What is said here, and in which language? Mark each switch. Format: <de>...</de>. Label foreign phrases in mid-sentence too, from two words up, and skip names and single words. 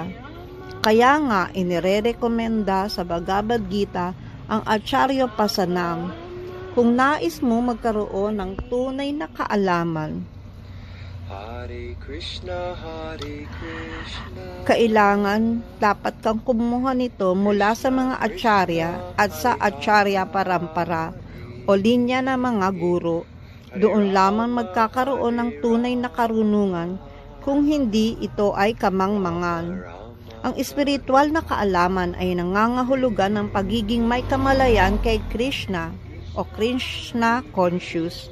<tl>Kaya nga inirerekomenda sa Bhagavad Gita ang</tl> <sa>Acharya Pasanam</sa> <tl>kung nais mo magkaroon ng tunay na kaalaman.</tl> <sa>Hare Krishna,</sa> <tl>Kailangan dapat kang kumuha nito mula sa mga acharya at sa</tl> <sa>acharya parampara</sa> <tl>o linya ng mga guro. Doon lamang magkakaroon ng tunay na karunungan, kung hindi ito ay kamangmangan. Ang espiritual na kaalaman ay nangangahulugan ng pagiging may kamalayan kay Krishna o</tl> <en>Krishna conscious.</en>